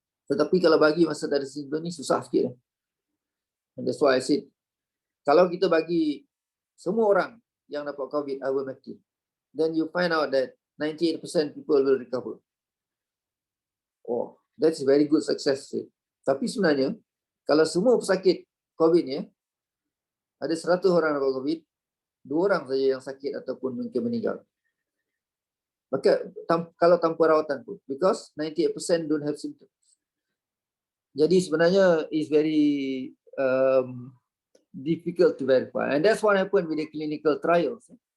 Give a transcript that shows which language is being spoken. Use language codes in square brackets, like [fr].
[ms] Tetapi kalau bagi masa tak ada simptom ni susah sikit. [en] And that's why I said, [ms] kalau kita bagi semua orang yang dapat COVID ivermectin, [en] then you find out that 98% people will recover. Oh, that's a very good success rate. [ms] Tapi sebenarnya, kalau semua pesakit COVID ni, ada 100 orang dapat COVID, 2 orang saja yang sakit ataupun mungkin meninggal. Maka kalau tanpa rawatan pun, [en] because 98% don't have symptoms. [ms] Jadi sebenarnya [en] is very difficult to verify, and that's what happened with the clinical trials.